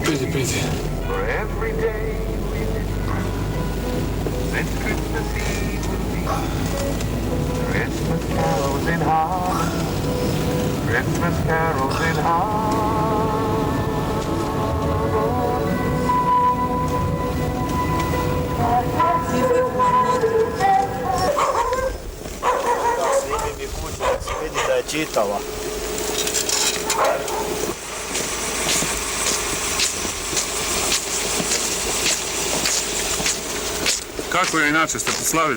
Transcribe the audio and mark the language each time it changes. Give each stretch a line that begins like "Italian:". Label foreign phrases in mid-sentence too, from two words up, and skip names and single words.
Serbian: Piti.
English: For every day we live since Christmas Eve will be. Christmas carols in harmony. Christmas carols in
Serbian: Snimi mi kuću, da se vidi da je čitava. Kako je inače, ste proslavili?